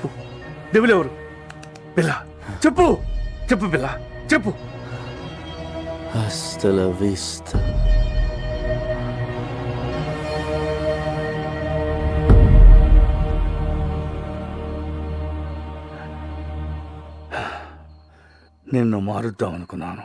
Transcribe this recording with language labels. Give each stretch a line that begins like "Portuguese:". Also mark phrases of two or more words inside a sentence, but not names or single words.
Telugu: దేవులు ఎవరు? బిల్లా చెప్పు, చెప్పు బిల్లా చెప్పు.
Spanish: Hasta la vista.
Telugu: నిన్ను మారుద్దాం అనుకున్నాను.